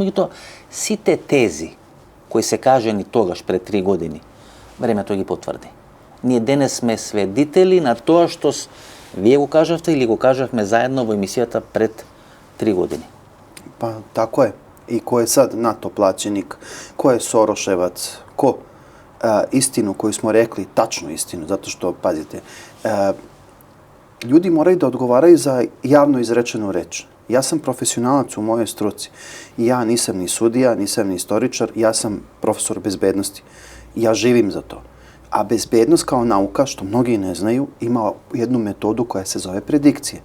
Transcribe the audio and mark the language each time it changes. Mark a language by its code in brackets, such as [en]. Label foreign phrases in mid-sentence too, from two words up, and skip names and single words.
[mk] Меѓутоа, сите тези кои се кажани тогаш пред 3 години, времето ги потврди. Ние денес сме свидетели на тоа што вие го кажавте или го кажавме заедно во емисијата пред 3 години. [sr] Па, тако е. И кој е сад НАТО плаченик, кој е Сорошевац, истину коju smo rekli, tačnu istinu, zato što, pazite, ljudi moraju da odgovaraju za javno izrečenu reč. Ja sam profesionalac u mojoj struci. Ja nisam ni sudija, nisam ni istoričar, ja sam profesor bezbednosti. Ja živim za to. A bezbednost kao nauka, što mnogi ne znaju, ima jednu metodu koja se zove predikcije.